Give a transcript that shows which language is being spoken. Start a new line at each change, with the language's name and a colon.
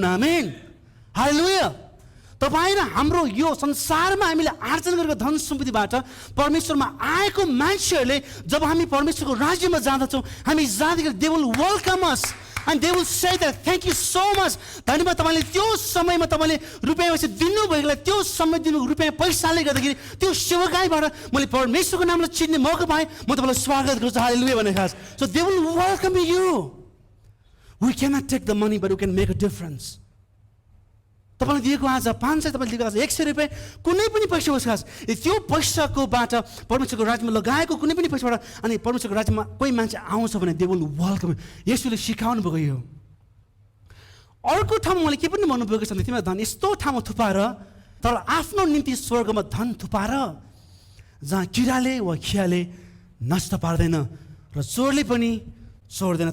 Nepali: आमेन, हालेलुया। तपाईँ र हाम्रो यो संसारमा हामीले आर्जन गरेको धन सम्पत्तिबाट परमेश्वरमा आएको मान्छेहरूले जब हामी परमेश्वरको राज्यमा जाँदछौँ हामी जाँदाखेरि
English: They will welcome us and they will say that thank you so much.
Nepali: धन्यवाद, तपाईँले त्यो समयमा तपाईँले रुपियाँ पैसा दिनुभएकोलाई त्यो समय दिनु रुपियाँ पैसाले गर्दाखेरि त्यो सेवाकाईबाट मैले परमेश्वरको नामलाई चिन्ने मौका पाएँ, म तपाईँलाई स्वागत गर्छु। हालेलुया भने खास।
English: So they will welcome you. We can not take the money but we can make a difference.
Nepali: तपाईँले दिएको आज 500, तपाईँले दिएको आज 100 रुपियाँ, कुनै पनि पैसा होस् खास त्यो पैसाकोबाट परमेश्वरको राज्यमा लगाएको कुनै पनि पैसाबाट अनि परमेश्वरको राज्यमा कोही मान्छे आउँछ भने
English: They will welcome.
Nepali: यसोले सिकाउनु भएको यो। अर्को ठाउँमा मैले के पनि भन्नुभएको छ भने तिमीलाई धन यस्तो ठाउँमा थुपाएर तर आफ्नो निम्ति स्वर्गमा धन थुपाएर जहाँ किराले वा खियाले नष्ट पार्दैन र चोरले पनि चोर्दैन।